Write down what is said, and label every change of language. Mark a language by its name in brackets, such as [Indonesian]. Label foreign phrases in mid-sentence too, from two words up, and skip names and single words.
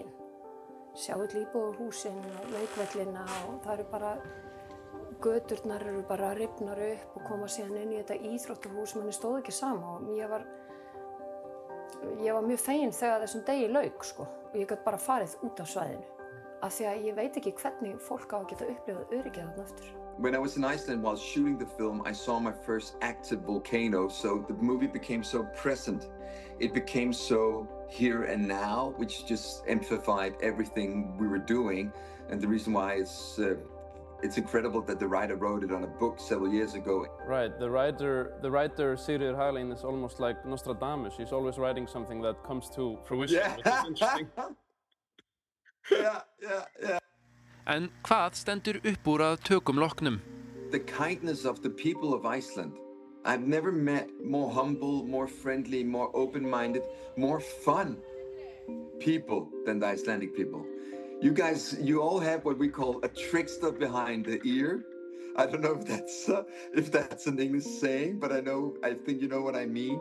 [Icelandic] Sjá öll íbúðarhúsin og leikvellina og það bara, göturnar bara rifnar upp og koma síðan inn í þetta íþróttahús sem henni stóð ekki sama og ég var mjög fegin þegar þessum degi lauk, sko. Og ég gat bara farið út af svæðinu. Af því að ég veit ekki hvernig fólk á að geta upplifað öryggið þarna aftur. [English] When I was in Iceland while shooting the film, I saw my first active volcano, so the movie became so present. It became so here and now, which just amplified everything we were doing. And the reason why it's incredible that the writer wrote it on a book several years ago. Right, the writer Sigríður Hagalín is almost like Nostradamus. She's always writing something that comes to fruition. Yeah. Which is interesting. Yeah. [Icelandic] En hvað stendur upp úr að tökum loknum? [English] The kindness of the people of Iceland. I've never met more humble, more friendly, more open-minded, more fun people than the Icelandic people. You guys, you all have what we call a trickster behind the ear. I don't know if that's an English saying, but I think you know what I mean.